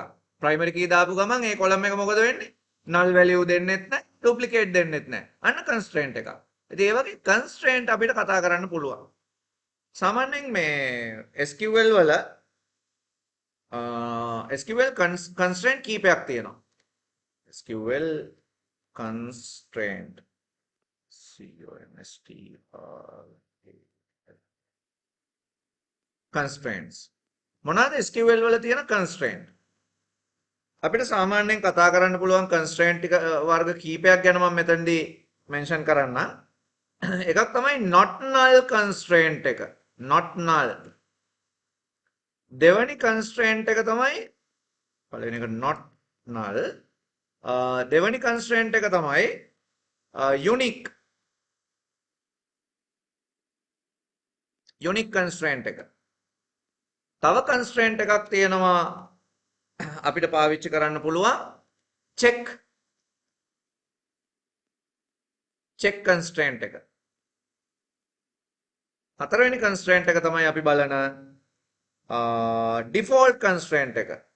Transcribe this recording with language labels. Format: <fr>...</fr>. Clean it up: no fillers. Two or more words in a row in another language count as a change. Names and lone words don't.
<si>primary key දාපු ගමන් ඒ column එක මොකද වෙන්නේ?</si> <en>null value</en> <si>දෙන්නෙත් නැහැ, duplicate දෙන්නෙත් නැහැ. අන්න constraint එකක්. ඉතින් ඒ වගේ constraint අපිට කතා කරන්න පුළුවන්. සාමාන්‍යයෙන් මේ SQL වල</si> <en>SQL constraint</en> <si>කීපයක් තියෙනවා.</si> <en>SQL constraint constraints</en> <si>මොනවාද SQL වල තියෙන constraint? අපිට සාමාන්‍යයෙන් කතා කරන්න පුළුවන් constraint ටික වර්ග කීපයක් ගැන මම මෙතනදී mention කරන්න. එකක් තමයි</si> <en>not null constraint</en> <si>එක.</si> <en>not null.</en> <si>දෙවැනි constraint එක තමයි පළවෙනි එක</si> <en>not null.</en> <si>දෙවැනි constraint එක තමයි unique.</si> <en>unique constraint එක.</en> <si>තව constraint එකක් තියෙනවා අපිට පාවිච්චි කරන්න පුළුවන්</si> <en>check constraint</en> <si>එක. හතරවෙනි constraint එක තමයි අපි බලන</si> <en>default constraint</en> <si>එක.</si>